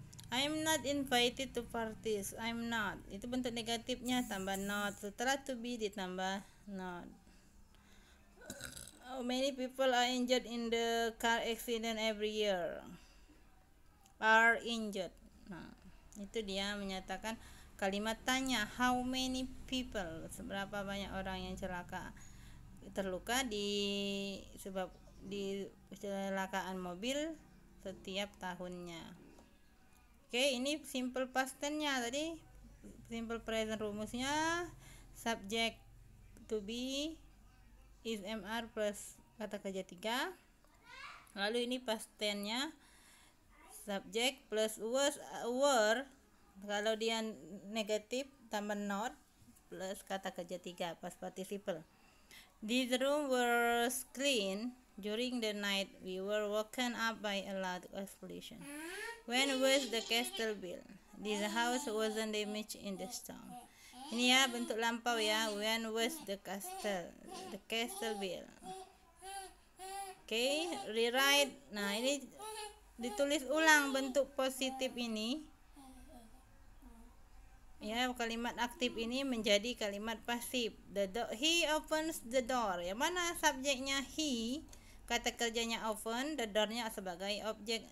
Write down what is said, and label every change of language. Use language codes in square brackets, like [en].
[en] I'm not invited to parties. I'm not. [id] Itu bentuk negatifnya tambah not. Setelah to be ditambah not. [en] How many people are injured in the car accident every year? Are injured. [id] Nah, itu dia menyatakan kalimat tanya, [en] how many people, [id] seberapa banyak orang yang terluka sebab kecelakaan mobil setiap tahunnya. Oke, ini simple past tense-nya tadi. Simple present rumusnya subject to be is mr plus kata kerja 3. Lalu ini past tense-nya subject plus were, kalau dia negatif tambah not plus kata kerja 3 past participle. [en] This room was clean during the night. We were woken up by a loud explosion. When was the castle built? This house wasn't damaged in the storm. [id] Ini ya bentuk lampau ya. [en] When was the castle built? Okay, rewrite. [id] Nah, ini ditulis ulang bentuk positif ini ya, kalimat aktif ini menjadi kalimat pasif. [en] He opens the door. [id] Yang mana subjeknya he, kata kerjanya open, the door-nya sebagai objek.